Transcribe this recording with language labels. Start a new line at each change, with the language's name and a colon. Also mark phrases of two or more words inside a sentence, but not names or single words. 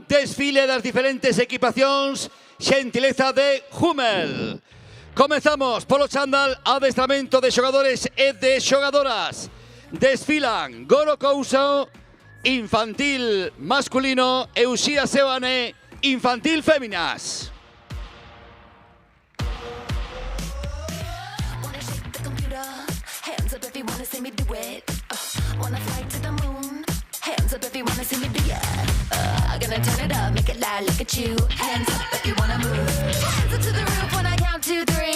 Galician: Desfile das diferentes equipacións, xentileza de Hummel. Comezamos polo chándal, adestramento de xogadores e de xogadoras. Desfilan Goro Couso, infantil masculino, e Uxía Sebane, infantil féminas.
English: Gonna turn it up, make it loud, look at you. Hands up if you wanna move. Hands up to the roof when I count 2, 3.